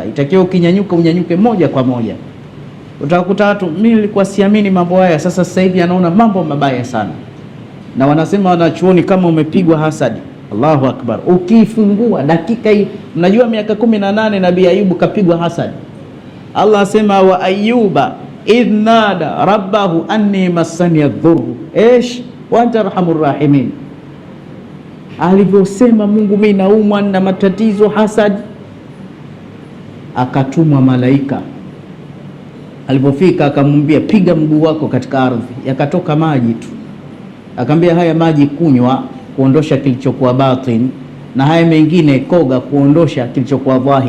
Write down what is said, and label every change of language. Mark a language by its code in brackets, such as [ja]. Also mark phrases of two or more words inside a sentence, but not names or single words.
[sw] Itakiwa ukinyanyuka unyanyuke moja kwa moja. Utakuta watu, mimi nilikuwa siamini mambo haya, sasa hivi anaona mambo mabaya sana. Na wanasema wanachuoni, kama umepigwa hasadi, [ar] الله أكبر, [sw] ukifungua dakika hii, mnajua miaka 18 Nabii Ayubu kapigwa hasadi. [ar] Allah asema وأيوب إذ نادى ربه أني مسني الضر وأنت أرحم الراحمين. [sw] alivyosema Mungu, mimi naumwa na matatizo hasad, akatumwa malaika. Alipofika akamwambia piga mguu wako katika ardhi, yakatoka maji tu. Akamwambia haya maji kunywa kuondosha kilichokuwa batin, na haya mengine koga kuondosha kilichokuwa dhahir.